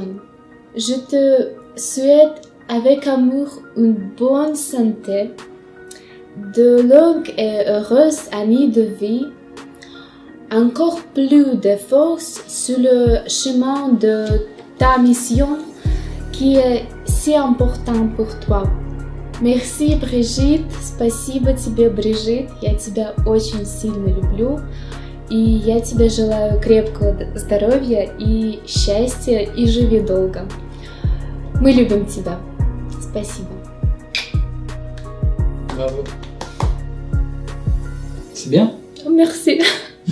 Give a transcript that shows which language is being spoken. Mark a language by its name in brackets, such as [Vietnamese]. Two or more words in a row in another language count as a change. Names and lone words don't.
[French] Je te souhaite avec amour une bonne santé, de longues et heureuses années de vie, encore plus de force sur le chemin de ta mission qui est si important pour toi. Merci, Brigitte. [Russian] Спасибо тебе, Брижит. Я тебя очень сильно люблю. И я тебе желаю крепкого здоровья и счастья, и живи долго. Мы любим тебя. Спасибо. [French] Bravo. C'est bien? Merci.